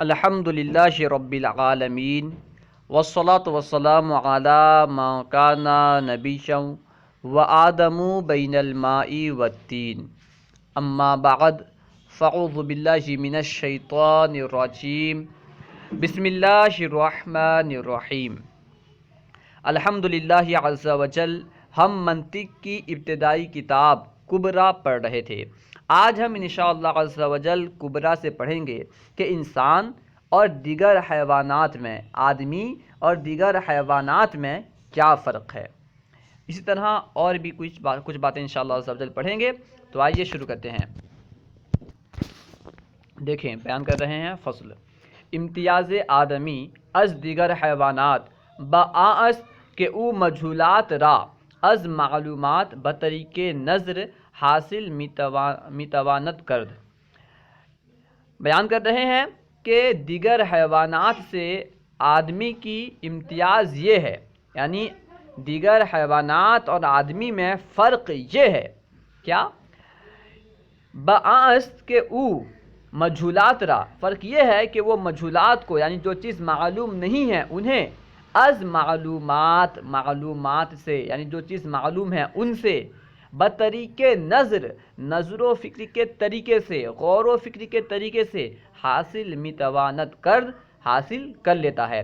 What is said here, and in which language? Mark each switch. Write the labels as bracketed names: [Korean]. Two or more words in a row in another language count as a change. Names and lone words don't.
[Arabic] الحمدللہ رب العالمین والصلاة والسلام علی من کان نبیا وآدم بین الماء والطین اما بعد فاعوذ باللہ من الشیطان الرجیم بسم اللہ الرحمن الرحیم۔ الحمدللہ عز وجل [Urdu] ہم منطق کی ابتدائی کتاب کبریٰ پڑھ رہے تھے۔ آج ہم [Arabic] انشاءاللہ عز وجل [Urdu] کبریٰ سے پڑھیں گے کہ انسان اور دیگر حیوانات میں، آدمی اور دیگر حیوانات میں کیا فرق ہے۔ اسی طرح اور بھی کچھ باتیں [Arabic] انشاءاللہ عز وجل [Urdu] پڑھیں گے۔ تو آئیے شروع کرتے ہیں۔ دیکھیں، بیان کر رہے ہیں [Persian] فصل امتیاز آدمی از دیگر حیوانات بآست کہ او مجہولات را از معلومات بطریق نظر حاصل میتواند کرد۔ [Urdu] بیان کر رہے ہیں کہ دیگر حیوانات سے آدمی کی امتیاز یہ ہے، یعنی دیگر حیوانات اور آدمی میں فرق یہ ہے کیا؟ [Persian] بآست کہ او مجہولات را، [Urdu] فرق یہ ہے کہ وہ مجہولات کو، یعنی جو چیز معلوم نہیں ہے انہیں، [Persian] از معلومات [Urdu] سے، یعنی جو چیز معلوم ہے ان سے، بطریق نظر و فکر کے طریقے سے، غور و فکر کے طریقے سے [Persian] حاصل میتواند [Urdu] حاصل کر لیتا ہے۔